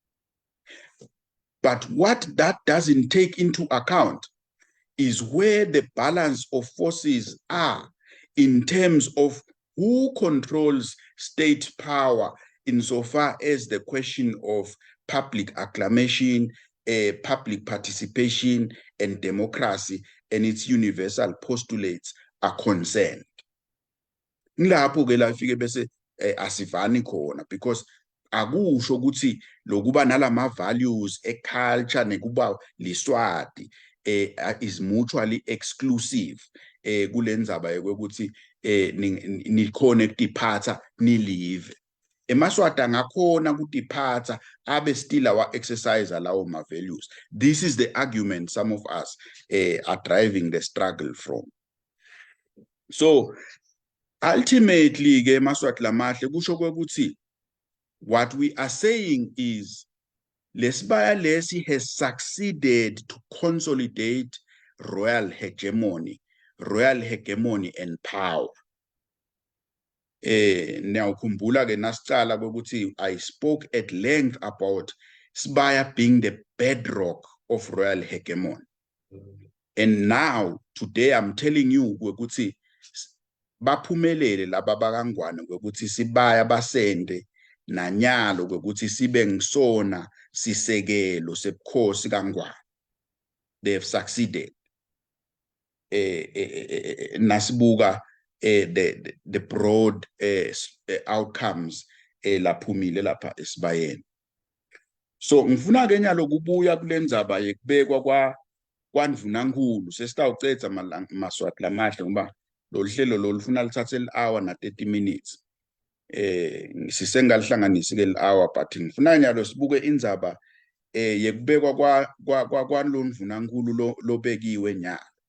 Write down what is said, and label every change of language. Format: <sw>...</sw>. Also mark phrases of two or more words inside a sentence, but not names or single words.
<en>But what that doesn't take into account is where the balance of forces are in terms of who controls state power insofar as the question of public acclamation, public participation, and democracy and its universal postulates are concerned.</en> <ss>Ngilapho ke la fike bese asivani khona, because akusho ukuthi lokuba nalama values e-culture nekuba liswati</ss> <en>is mutually exclusive</en> <ss>kulendzaba yokuthi nikhona ukutiphatha nilive. EmaSwati angakhona kutiphatha abe</ss> <en>still exercise</en> <ss>lawo ma-values.</ss> <en>This is the argument some of us are driving the struggle from. So ultimately</en> <ss>ke emaSwati lamahle kusho kwekuthi</ss> <en>what we are saying is</en> <ss>lesibaya lesi</ss> <en>has succeeded to consolidate royal hegemony and power.</en> <ss>Niyawukhumbula ke nasicala kwekuthi</ss> <en>I spoke at length about Sibaya being the bedrock of royal hegemony. And now today I'm telling you</en> <ss>kwekuthi baphumelele laba bakangwane kwekuthi Sibaya basende nanyalo kwekuthi sibe ngisona sisekelo sebukhosi kaNgwane.</ss> <en>They have succeeded. Nasibuka the broad outcomes</en> <ss>laphumile lapha esibayeni. So ngifuna ke nyalo kubuya kulendzaba yekubekwa kwaNdvunankhulu. Sesitawucedza maswati lamahle ngoba lo hlelo lo lufuna lithathe hour na 30 minutes. Sisengalihlanganisi ke hour, but ngifuna nyalo sibuke indzaba yekubekwa kwaNdvunankhulu lobekiwe nyalo.</ss>